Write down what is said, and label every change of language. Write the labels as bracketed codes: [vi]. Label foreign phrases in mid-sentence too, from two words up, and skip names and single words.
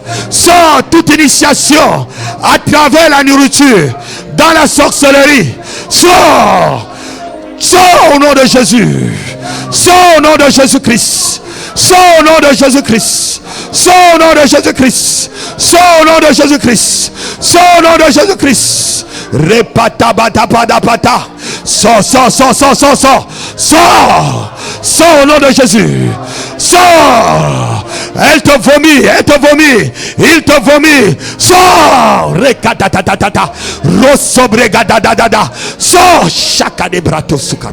[fr] Sors toute initiation à travers la nourriture dans la sorcellerie. Sors. Sors au nom de Jésus. Sors au nom de Jésus-Christ. Sors au nom de Jésus-Christ. Sors au nom de Jésus-Christ. Sors au nom de Jésus-Christ. Sors au nom de Jésus-Christ. Repata bata pada pata. Sors, sors, sors, sors, sors, sors. Sors. Sors au nom de Jésus. Sors. Elle te vomit, elle te vomit. Il te vomit. Sors. Rekatatatata. Rosobregadadada. Sors. Chaka de brato sukar.